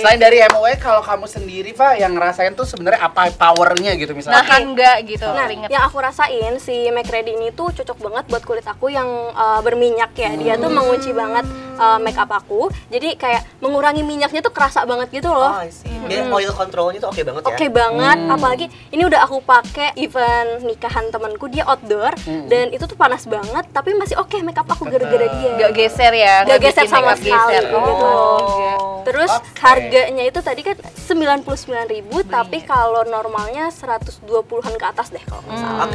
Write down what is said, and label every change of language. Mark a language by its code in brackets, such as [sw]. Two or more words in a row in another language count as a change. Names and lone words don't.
[id] Selain dari MUA, kalau kamu sendiri, Fa, yang ngerasain tuh sebenarnya apa powernya gitu misalnya? Nahan enggak gitu. Nah, keringet. yang aku rasain si McReady ini tuh cocok banget buat kulit aku yang berminyak ya. Dia tuh mengunci banget makeup aku. Jadi kayak mengurangi minyaknya tuh kerasa banget gitu loh. [en] Oh, I see. [id] Dia [en] oil controlnya [id] tuh oke banget ya? Oke banget, apalagi ini udah aku pakai event nikahan temanku, dia outdoor dan itu tuh panas banget tapi masih oke makeup aku gara-gara dia. Nggak geser ya. Nggak geser bikin sama makeup sekali geser. gitu. Oh. Terus harganya itu tadi kan 99.000 tapi kalau normalnya 120-an ke atas deh kalau nggak salah.